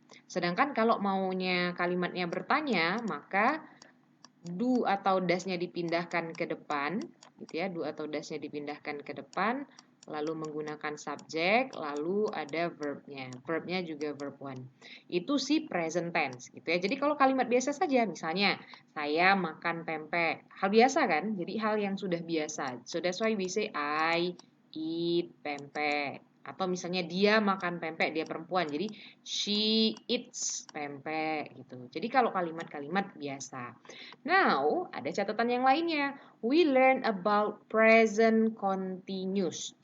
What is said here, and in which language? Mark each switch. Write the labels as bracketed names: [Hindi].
[Indonesian] Sedangkan kalau maunya kalimatnya bertanya, maka do atau does-nya dipindahkan ke depan gitu ya, do atau does-nya dipindahkan ke depan, lalu menggunakan subjek, lalu ada verbnya. Verbnya juga verb 1. Itu si present tense gitu ya. Jadi kalau kalimat biasa saja, misalnya saya makan pempek. Hal biasa kan? Jadi hal yang sudah biasa. [English] So that's why we say I eat pempek. [Indonesian] Atau misalnya dia makan pempek, dia perempuan. Jadi [English] she eats pempek [Indonesian] gitu. Jadi kalau kalimat-kalimat biasa. Now, ada catatan yang lainnya. [English] We learn about present continuous.